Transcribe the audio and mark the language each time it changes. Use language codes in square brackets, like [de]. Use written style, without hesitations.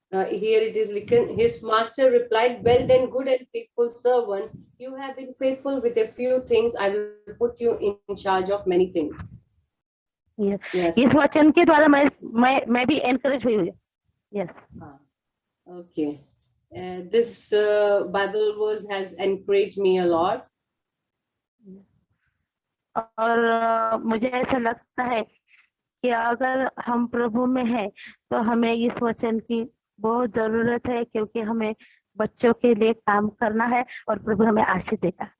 [en] Here it is written, his master replied, well then, good and faithful servant, you have been faithful with a few things, I will put you in charge of many things. Yes. [hi] इस वचन के द्वारा मैं भी encourage हुई हूँ। [en] Yes. Okay. This Bible verse has encouraged me a lot. [hi] और मुझे ऐसा लगता है कि अगर हम प्रभु में हैं तो हमें इस वचन की बहुत जरूरत है, क्योंकि हमें बच्चों के लिए काम करना है और प्रभु हमें आशीष देगा।